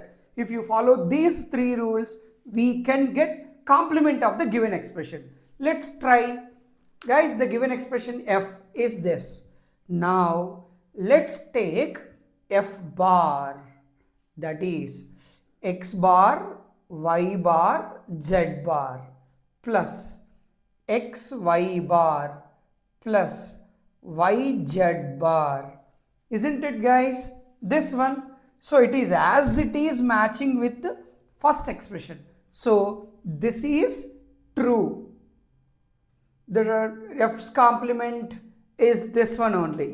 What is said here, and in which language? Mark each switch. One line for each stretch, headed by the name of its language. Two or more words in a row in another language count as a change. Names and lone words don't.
English: If you follow these 3 rules, we can get complement of the given expression. Let's try. Guys, the given expression f is this. Now let's take f bar, that is x bar, y bar, z bar plus x y bar plus y z bar. Isn't it guys? This one. So it is as it is matching with the first expression. So this is true. The f's complement is this one only.